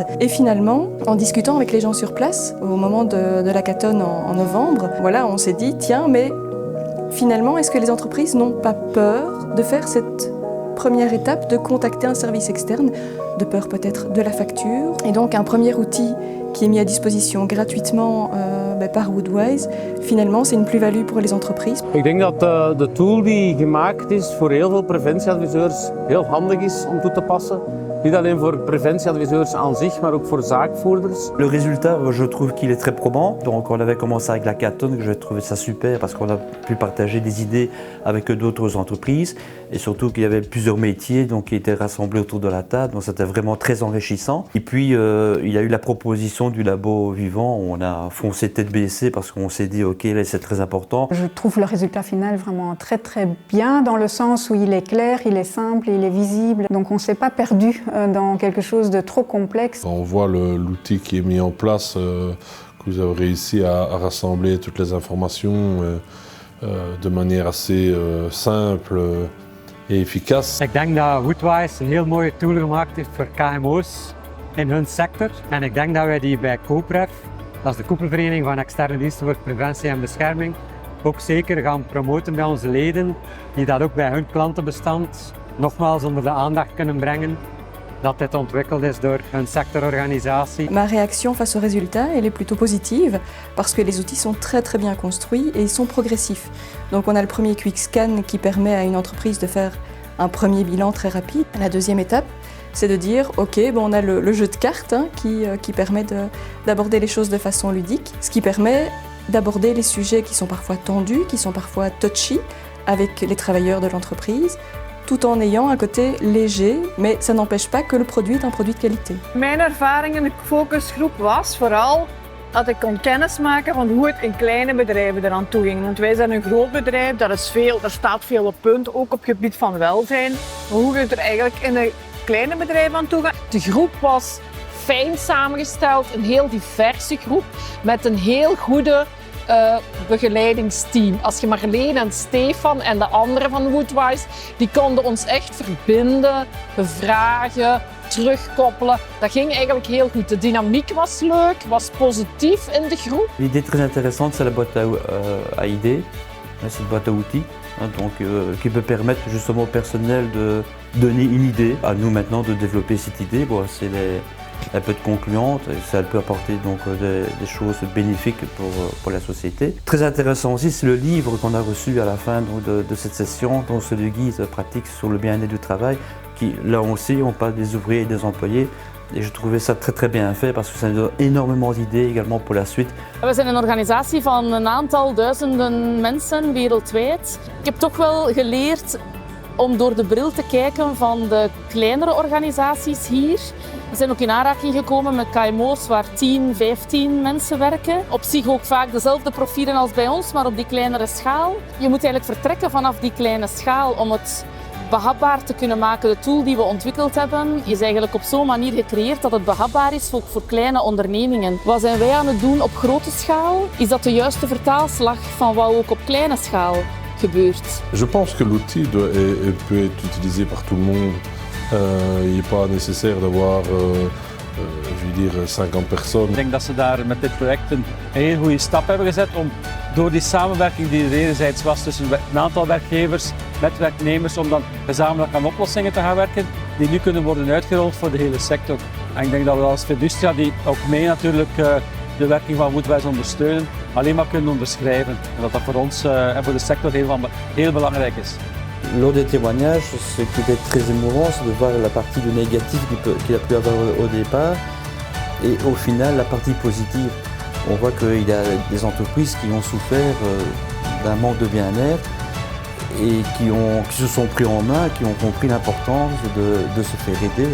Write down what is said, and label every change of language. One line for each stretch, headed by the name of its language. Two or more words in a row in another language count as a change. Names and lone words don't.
French: Et finalement, en discutant avec les gens sur place, au moment de l'hackathon en novembre, voilà, on s'est dit, tiens, mais finalement, est-ce que les entreprises n'ont pas peur de faire cette première étape, de contacter un service externe, de peur peut-être de la facture? Et donc un premier outil qui est mis à disposition gratuitement par Woodwise, finalement c'est une plus-value pour les entreprises.
Dutch: Ik denk dat de tool die gemaakt is voor heel veel preventieadviseurs heel handig is om toe te passen. Niet alleen voor preventieadviseurs aan zich, maar ook voor zaakvoerders.
French: Le résultat, je trouve qu'il est très probant. Donc on avait commencé avec l'hackathon, que j'ai trouvé ça super parce qu'on a pu partager des idées avec d'autres entreprises et surtout qu'il y avait plusieurs métiers donc, qui étaient rassemblés autour de la table, donc c'était vraiment très enrichissant. Et puis il y a eu la proposition du labo vivant où on a foncé tête baissée parce qu'on s'est dit ok, là c'est très important. Je trouve le résultat final vraiment très très bien dans le sens où il est clair, il est simple, il est visible, donc on ne s'est pas perdu dans quelque chose de trop complexe. On voit l'outil qui est mis en place, que vous avez réussi à rassembler toutes les informations de manière assez simple et efficace.
Dutch: Ik denk dat Woodwise een heel mooie tool gemaakt heeft voor KMO's in hun sector. En ik denk dat wij die bij COPREF, dat is de koepelvereniging van externe diensten voor preventie en bescherming, ook zeker gaan promoten bij onze leden, die dat ook bij hun klantenbestand nogmaals onder de aandacht kunnen brengen. Dat dit ontwikkeld is door een sectororganisatie.
French: Ma réaction face au résultat, elle est plutôt positive parce que les outils sont très très bien construits et ils sont progressifs. Donc on a le premier
English: quick scan
French: qui permet à une entreprise de faire un premier bilan très rapide. La deuxième étape, c'est de dire ok, bon, on a le jeu de cartes qui permet d'aborder les choses de façon ludique, ce qui permet d'aborder les sujets qui sont parfois tendus, qui sont parfois touchy avec les travailleurs de l'entreprise, tout en ayant un côté léger, mais ça n'empêche pas que le produit est un produit de qualité.
Dutch: Mijn ervaring in de focusgroep was vooral dat ik kon kennismaken van hoe het in kleine bedrijven eraan toe ging. Want wij zijn een groot bedrijf, daar staat veel op punt, ook op het gebied van welzijn. Maar hoe het er eigenlijk in een kleine bedrijf aan toe gaat. De groep was fijn samengesteld, een heel diverse groep met een heel goede begeleidingsteam. Als je Marleen en Stefan en de anderen van Woodwise, die konden ons echt verbinden, bevragen, terugkoppelen. Dat ging eigenlijk heel goed. De dynamiek was leuk, was positief in de groep.
French: L'idée très intéressante, c'est la boîte à idées, cette boîte à outils, donc, qui peut permettre justement au personnel de donner une idée, à nous maintenant de développer cette idée. Bon, c'est un peu de concluante, et ça peut apporter donc des choses bénéfiques pour la société. Très intéressant aussi, c'est le livre qu'on a reçu à la fin donc, de cette session, donc c'est le guide pratique sur le bien-être du travail, qui là aussi on parle des ouvriers et des employés. Et je trouvais ça très très bien fait parce que ça donne énormément d'idées également pour la suite.
Dutch: We zijn een organisatie van een aantal duizenden mensen wereldwijd. Ik heb toch wel geleerd om door de bril te kijken van de kleinere organisaties hier. We zijn ook in aanraking gekomen met KMO's waar 10, 15 mensen werken. Op zich ook vaak dezelfde profielen als bij ons, maar op die kleinere schaal. Je moet eigenlijk vertrekken vanaf die kleine schaal om het behapbaar te kunnen maken. De tool die we ontwikkeld hebben is eigenlijk op zo'n manier gecreëerd dat het behapbaar is voor kleine ondernemingen. Wat zijn wij aan het doen op grote schaal? Is dat de juiste vertaalslag van wat ook op kleine schaal gebeurt?
French: Je pense que l'outil peut être utilisé par tout le monde. Il n'est pas nécessaire d'avoir 50 personnes.
Dutch: Ik denk dat ze daar met dit project een heel goede stap hebben gezet om door die samenwerking die er enerzijds was tussen een aantal werkgevers met werknemers om dan gezamenlijk aan oplossingen te gaan werken die nu kunnen worden uitgerold voor de hele sector. En ik denk dat we als Fiducia die ook mee natuurlijk de werking van Woodwise ondersteunen, alleen maar kunnen onderschrijven. En dat dat voor ons en voor de sector heel belangrijk is.
French: Lors des témoignages, ce qui était très émouvant, c'est de voir la partie de négatif qu'il a pu avoir au départ et au final la partie positive. On voit qu'il y a des entreprises qui ont souffert d'un manque de bien-être et qui se sont pris en main, qui ont compris l'importance de se faire aider.